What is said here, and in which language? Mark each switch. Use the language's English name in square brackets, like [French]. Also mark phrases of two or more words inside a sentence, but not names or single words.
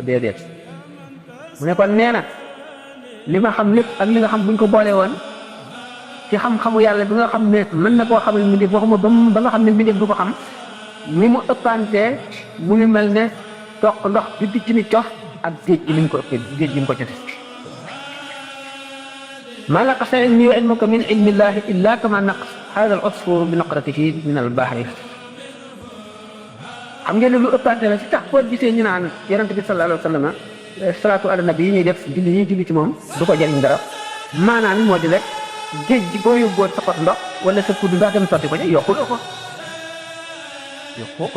[Wolof] déedéet mu ne kon nee na li ma xam lépp ak li nga xam buñ ko boole woon ci xam-xamu yàlla bi nga xam ne mën na koo xamal mbindeef waxuma ba nga xam ne mbindeef du ko xam ni mu ëppantee mu ngi mel ne toq ndox bi di ci ni cof ak géej gi ni mu ko ëppee géej gi mu ko cofe [Arabic] ما نقص علمي وعلمك من علم الله إلا كما نقص هذا العصفور بنقرته من البحر [Wolof] xam ngeen ne lu ëppante la si tax boo gisee ñu naan yonent bi [Arabic] صلى الله عليه وسلم صلاة على النبي [Wolof] yi ñuy def julli ñuy julli ci moom du ko jëriñ dara maanaam moo di rek géej gi boo yóbboo sa pot ndox wala sa kudd ndox dem sotti ko ca yokku ko